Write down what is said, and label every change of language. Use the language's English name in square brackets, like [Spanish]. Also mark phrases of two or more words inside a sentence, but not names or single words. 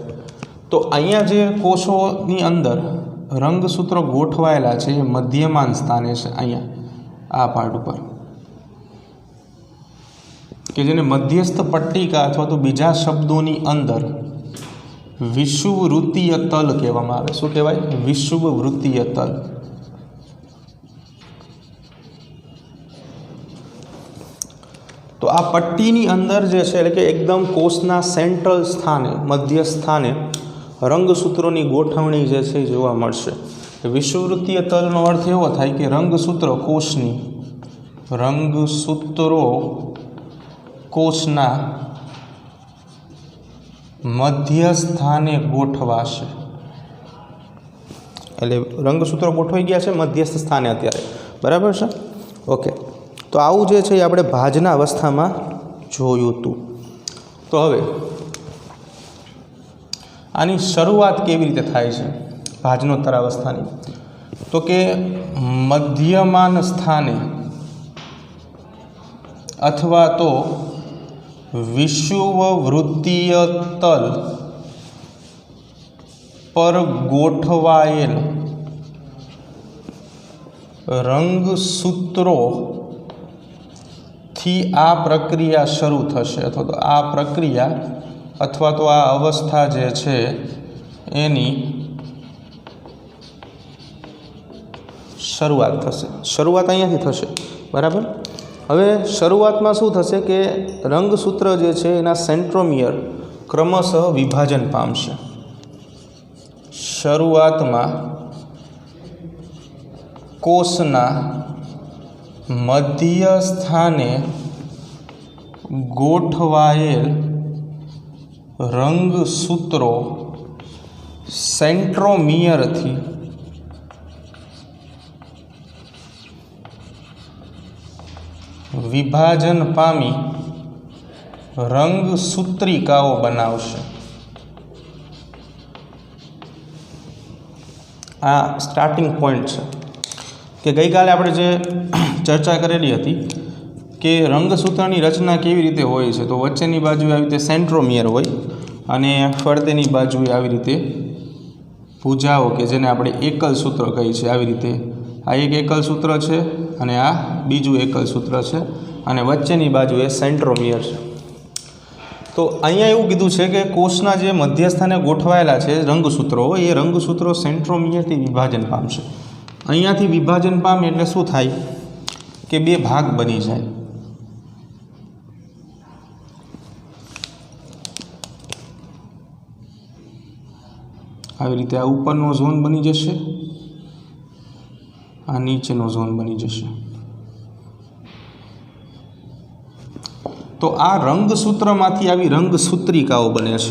[Gujarati] તો અહીંયા જે કોષોની અંદર રંગસૂત્રો ગોઠવાયેલા છે એ મધ્યમાન સ્થાને છે, અહીંયા આ પાર્ટ ઉપર, કે જેને મધ્યસ્થ પટ્ટિકા અથવા તો બીજા શબ્દોની અંદર વિષુવવૃત્તીય તલ કહેવામાં આવે। શું કહેવાય? વિષુવવૃત્તીય તલ। તો આ પટ્ટીની અંદર જે છે એટલે કે એકદમ કોષના સેંટ્રલ સ્થાને મધ્ય સ્થાને રંગસૂત્રોની ગોઠવણી જે છે જોવા મળશે। વિષુવવૃત્તીય તલનો અર્થ એવો થાય કે રંગસૂત્રો કોષના મધ્ય સ્થાને ગોઠવાશે। એટલે રંગસૂત્રો ગોઠવાઈ ગયા છે મધ્યસ્થ સ્થાને અત્યારે, બરાબર છે? ओके। તો આવું જે છે આપણે ભાજના અવસ્થામાં જોયું હતું। તો હવે આની શરૂઆત કેવી રીતે થાય છે ભાજનોત્તર અવસ્થાની? તો કે મધ્યમાન સ્થાને અથવા તો વિષુવવૃત્તીય તલ પર ગોઠવાયેલ રંગસૂત્રો થી આ પ્રક્રિયા શરૂ થશે, અથવા તો આ પ્રક્રિયા અથવા તો આ અવસ્થા જે છે એની શરૂઆત થશે। શરૂઆત અહીંયાથી થશે, બરાબર। હવે શરૂઆતમાં શું થશે કે રંગસૂત્ર જે છે એના સેંટ્રોમિયર ક્રમશઃ વિભાજન પામશે। શરૂઆતમાં કોષના મધ્ય સ્થાને ગોઠવાયેલ રંગસૂત્રો સેંટ્રોમિયર થી વિભાજન પામી રંગસૂત્રિકાઓ બનાવશે। आ [English] starting point [Gujarati] છે કે ગઈ કાલે આપણે જે ચર્ચા કરેલી હતી કે રંગસૂત્રની રચના કેવી રીતે હોય છે। તો વચ્ચેની બાજુએ આવી રીતે સેંટ્રોમિયર હોય અને ફરતેની બાજુએ આવી રીતે ભુજાઓ કે જેને આપણે એકલ સૂત્ર કહી છે। આવી રીતે આ એક એકલ સૂત્ર છે અને આ બીજું એકલ સૂત્ર છે અને વચ્ચેની બાજુએ સેંટ્રોમિયર છે। તો અહીંયા એવું કીધું છે કે કોષના જે મધ્યસ્થાને ગોઠવાયેલા છે રંગસૂત્રો એ રંગસૂત્રો સેંટ્રોમિયરથી વિભાજન પામશે। અહીંયાથી વિભાજન પામે એટલે શું થાય કે બે ભાગ બની જાય। આવી રીતે આ ઉપરનો ઝોન બની જશે, આ નીચેનો ઝોન બની જશે। તો આ રંગસૂત્રમાંથી આવી રંગસૂત્રિકાઓ બને છે।